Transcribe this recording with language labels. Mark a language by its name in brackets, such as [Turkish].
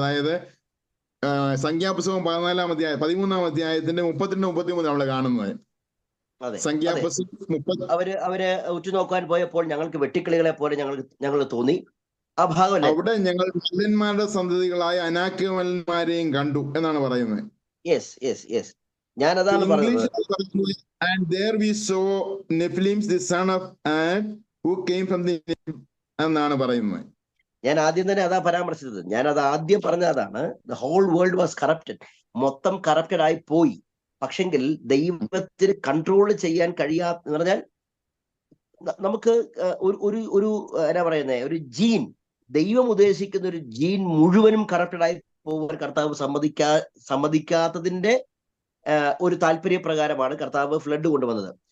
[Malayalam] അതായത് സംഖ്യാപുസ്തകം 14-ാം അധ്യായം 13-ാം അധ്യായത്തിന്റെ 32-33 നമ്മൾ കാണുന്നത്. സംഖ്യാപുസ്തകം അവര് ഉറ്റുനോക്കാൻ പോയപ്പോൾ ഞങ്ങൾക്ക് വെട്ടിക്കിളികളെ പോലെ ഞങ്ങൾ തോന്നി. ആ ഭാഗം അവിടെ ഞങ്ങൾ മല്ലന്മാരുടെ സന്തതികളായ അനാക്യമന്മാരെയും കണ്ടു എന്നാണ് പറയുന്നത്. ഞാൻ അതാണ് പറഞ്ഞത്. [English] And there we saw Nephilim, the son of Ad, who came from the [Malayalam] എന്നാണ് പറയുന്നത്. ഞാൻ ആദ്യം തന്നെ അതാ പരാമർശിച്ചത്. ഞാൻ അത് ആദ്യം പറഞ്ഞ അതാണ്. [English] The whole world was corrupted. [Malayalam] മൊത്തം കറപ്റ്റഡ് ആയി പോയി. പക്ഷെങ്കിൽ ദൈവത്തിന് കൺട്രോൾ ചെയ്യാൻ കഴിയാത്ത പറഞ്ഞാൽ നമുക്ക് ഒരു എന്നാ പറയുന്നത്, ഒരു ജീൻ, ദൈവം ഉദ്ദേശിക്കുന്ന ഒരു ജീൻ മുഴുവനും കറപ്റ്റഡ് ആയി പോകാൻ കർത്താവ് സമ്മതിക്കാത്തതിന്റെ ഒരു താല്പര്യപ്രകാരമാണ് കർത്താവ് ഫ്ലഡ് കൊണ്ടുവന്നത്.